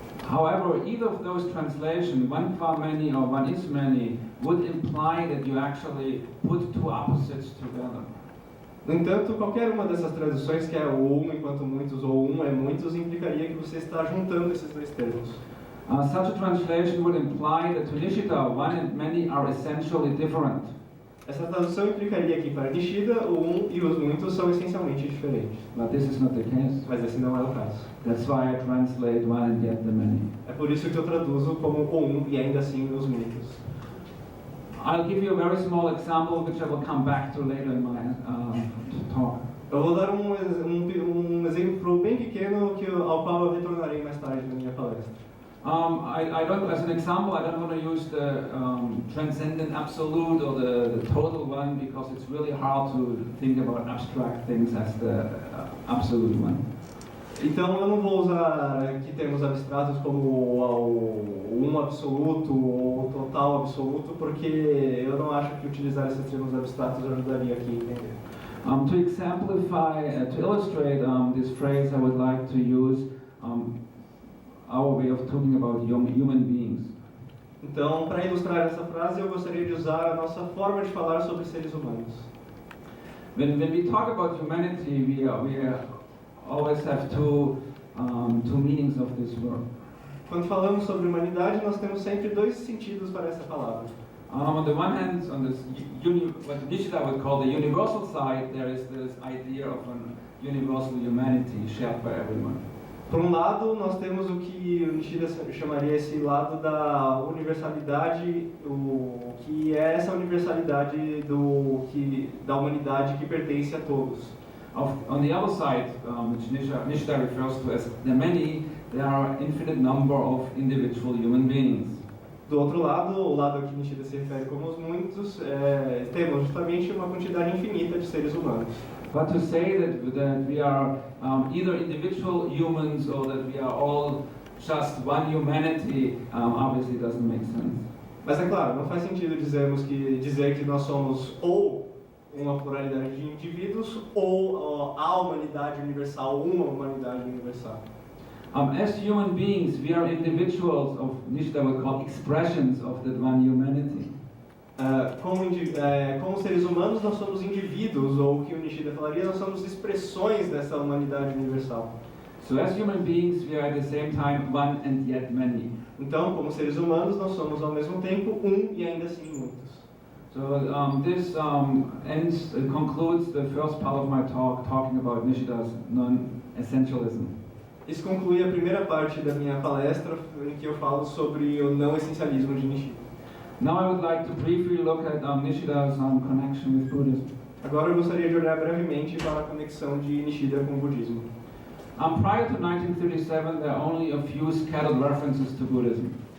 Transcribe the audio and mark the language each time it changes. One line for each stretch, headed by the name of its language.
English: However, either of those translations, one qua many or one is many, would imply that you actually put two opposites together.
Portuguese: No entanto, qualquer uma dessas traduções, que é o enquanto muitos ou é muitos, implicaria que você está juntando esses dois termos.
English: Such a translation would imply that to Nishida, one and many are essentially different.
Portuguese: Essa tradução implicaria que para Nishida, o e os muitos são essencialmente diferentes.
English: But this is not the case.
Portuguese: Mas esse não é o caso.
English: That's why I translate one and yet the many.
Portuguese: É por isso que eu traduzo como o e ainda assim os muitos.
English: I'll give you a very small example which I will come back to later in my talk.
Portuguese: Eu vou dar um exemplo bem pequeno ao qual eu retornarei mais tarde na minha palestra.
English: I don't, as an example, I don't want to use the transcendent absolute or the total one because it's really hard to think about abstract things as the absolute one.
Portuguese: Então eu não vou usar aqui termos abstratos como o absoluto ou o total absoluto, porque eu não acho que utilizar esses termos abstratos ajudaria aqui a entender.
English: To exemplify, to illustrate this phrase, I would like to use our way of talking about human beings.
Portuguese: Então, para ilustrar essa frase, eu gostaria de usar a nossa forma de falar sobre seres humanos.
English: When we talk about humanity, we always have two meanings of this word.
Portuguese: Quando falamos sobre humanidade, nós temos sempre dois sentidos para essa palavra.
English: On the one hand, on this what Nishida would call the universal side, there is this idea of an universal humanity shared by everyone.
Portuguese: Por um lado, nós temos o que o Nishida chamaria esse lado da universalidade, o que é essa universalidade da humanidade que pertence a todos.
English: On the other side, which Nishida refers to as the many, there are an infinite number of individual human beings.
Portuguese: Do outro lado, o lado a que Nishida se refere como os muitos, temos justamente uma quantidade infinita de seres humanos.
English: But to say that we are either individual humans or that we are all just one humanity obviously doesn't make sense.
Portuguese: Mas é claro, não faz sentido dizer que nós somos ou uma pluralidade de indivíduos ou a humanidade universal, uma humanidade universal.
English: As human beings, we are individuals of Nishida would call expressions of that one humanity.
Portuguese: Como seres humanos, nós somos indivíduos, ou o que o Nishida falaria, nós somos expressões dessa humanidade universal.
English: So as human beings, we are at the same time one and yet many.
Portuguese: Então, como seres humanos, nós somos ao mesmo tempo e ainda assim muitos.
English: So this concludes the first part of my talk, talking about Nishida's non-essentialism.
Portuguese: Isso conclui a primeira parte da minha palestra, em que eu falo sobre o não essencialismo de Nishida.
English: Now I would like to briefly look at Nishida's connection with Buddhism.
Portuguese: Agora eu gostaria de olhar brevemente para a conexão de Nishida com o budismo.
English: Prior to 1937, there are only a few scattered references to Buddhism.